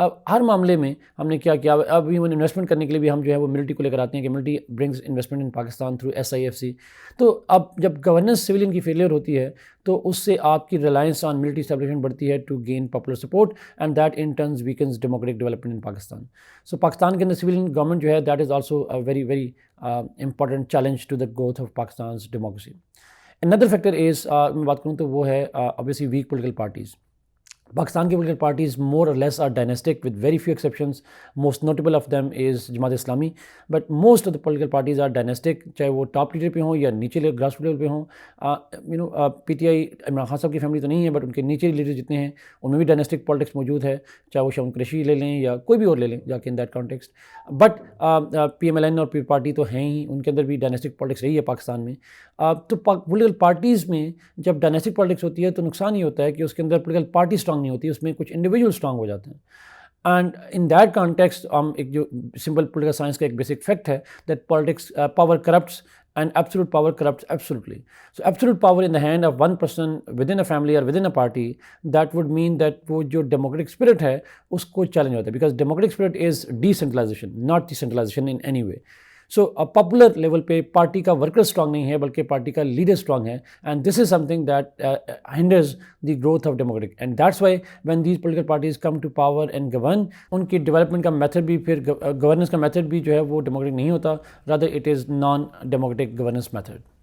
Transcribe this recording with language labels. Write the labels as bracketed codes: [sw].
[ur] ہر معاملے میں ہم نے کیا کیا۔ اب ایون انویسٹمنٹ کرنے کے لیے بھی ہم جو ہے وہ ملٹری کو لے کر آتے ہیں کہ [en] Military brings investment in Pakistan through SIFC۔ [ur] تو اب جب گورننس سویلین کی فیلئر ہوتی ہے تو اس سے آپ کی ریلائنس آن ملٹری اسٹیبلشمنٹ بڑھتی ہے to gain popular support, [en] And that in turns weakens democratic development in Pakistan. [ur] سو پاکستان کے اندر سویلین گورنمنٹ جو ہے [en] That is also very very important challenge to the growth of Pakistan's democracy. Another factor is [ur] میں بات کروں تو وہ ہے [en] obviously weak political parties. Pakistan کی political parties more or less are dynastic with very few exceptions. Most notable of them is Jamaat Islami, but most of the political parties are dynastic, [ur] چاہے وہ ٹاپ لیڈر پہ ہوں [en] یا نیچے grass root level پہ ہوں. [ur] PTI عمران خان صاحب کی فیملی تو نہیں ہے، بٹ ان کے نیچے لیڈر جتنے ہیں ان میں بھی ڈائنیسٹک پالیٹکس موجود ہے، چاہے وہ شاہد قریشی لے لیں یا کوئی بھی اور لے لیں جا کے in that context. But PMLN اور پی پارٹی تو ہیں ہی، ان کے اندر بھی ڈائنیسٹک پالیٹکس رہی ہے پاکستان میں. تو پولیٹیکل پارٹیز میں جب ڈائنیسٹک پالیٹکس ہوتی ہے تو نقصان یہ ہوتا ہے کہ اس کے اندر پولیٹیکل پارٹی اسٹرانگ نہیں ہوتی، اس میں کچھ انڈیویجول اسٹرانگ ہو جاتے ہیں. [en] and in that context [ur] ایک جو سمپل پولیٹیکل سائنس کا ایک بیسک فیکٹ ہے [en] That politics power corrupts and absolute power corrupts absolutely. So absolute power in the hand of one person within a family or within a party, that would mean that [ur] وہ جو democratic spirit ہے اس کو challenge ہوتا ہے, [en] because democratic spirit is decentralization, not decentralization in any way. [ur] So popular level پہ party کا worker strong نہیں ہے بلکہ پارٹی کا لیڈر اسٹرانگ ہے, [en] And this is some thing that ہنڈرز the growth of democratic. And that's why when these political parties come to power and govern, [ur] ان کی development کا method بھی پھر گورننس کا میتھڈ بھی جو ہے وہ ڈیموکریٹک نہیں ہوتا, [en] Rather it is non democratic governance method.